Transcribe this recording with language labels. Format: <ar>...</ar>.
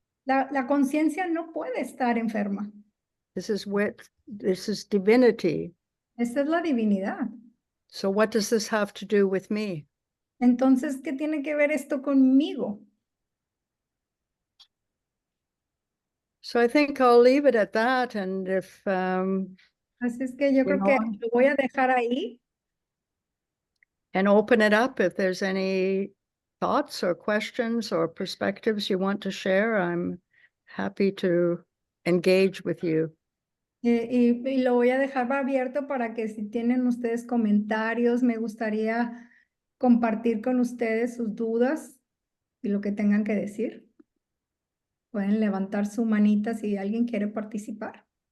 <es>La conciencia no puede estar enferma.</es> <en>This is divinity.</en> <es>Esta es la divinidad.</es> <en>So what does this have to do with me?</en> <es>Entonces, ¿qué tiene que ver esto conmigo?</es> <en>So I think I'll leave it at that. And if</en> <es>Así es que yo creo que lo voy a dejar ahí.</es> <en>And open it up if there's any thoughts or questions or perspectives you want to share. I'm happy to engage with you.</en> <es>Y lo voy a dejar abierto para que si tienen ustedes comentarios, me gustaría compartir con ustedes sus dudas y lo que tengan que decir. Pueden levantar su manita si alguien quiere participar.</es>